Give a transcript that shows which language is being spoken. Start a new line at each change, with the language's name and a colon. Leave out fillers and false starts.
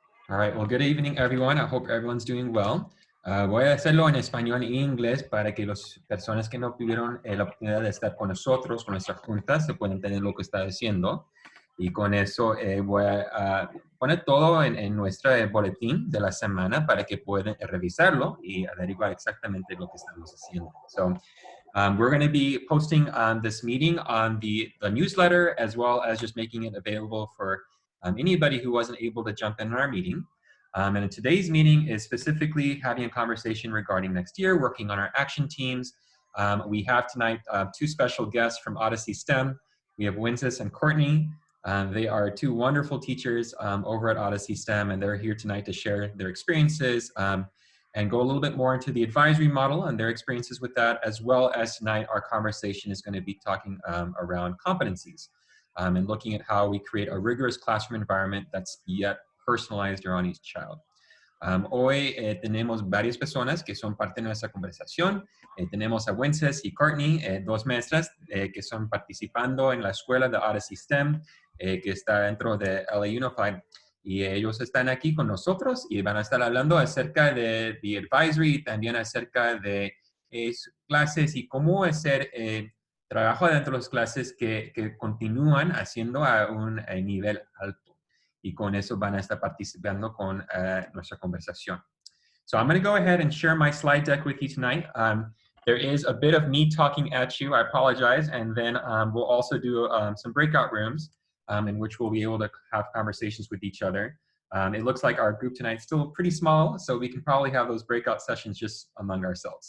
English: All right, well, good evening, everyone. I hope everyone's doing well.
Spanish: Voy a hacerlo en español e inglés para que las personas que no tuvieron la oportunidad de estar con nosotros, con nuestras juntas, se puedan entender lo que está diciendo. Y con eso voy a poner todo en nuestro boletín de la semana para que puedan revisarlo y averiguar exactamente lo que estamos haciendo.
English: So, we're going to be posting this meeting on the newsletter, as well as just making it available for anybody who wasn't able to jump in our meeting. And today's meeting is specifically having a conversation regarding next year, working on our action teams. We have tonight two special guests from Odyssey STEM. We have Wences and Courtney. They are two wonderful teachers over at Odyssey STEM, and they're here tonight to share their experiences and go a little bit more into the advisory model and their experiences with that, as well as tonight our conversation is going to be talking around competencies and looking at how we create a rigorous classroom environment that's yet personalized around each child.
Spanish: Hoy tenemos varias personas que son parte de nuestra conversación. Tenemos a Wences y Courtney, dos maestras que son participando en la escuela de Odyssey STEM, que está dentro de LA Unified. Y ellos están aquí con nosotros y van a estar hablando acerca de advisory y también acerca de clases y cómo hacer trabajo dentro de las clases que continúan haciendo a un nivel alto. Y con eso van a estar participando con nuestra conversación.
English: So I'm going to go ahead and share my slide deck with you tonight. There is a bit of me talking at you. I apologize. And then we'll also do some breakout rooms in which we'll be able to have conversations with each other. It looks like our group tonight is still pretty small, so we can probably have those breakout sessions just among ourselves.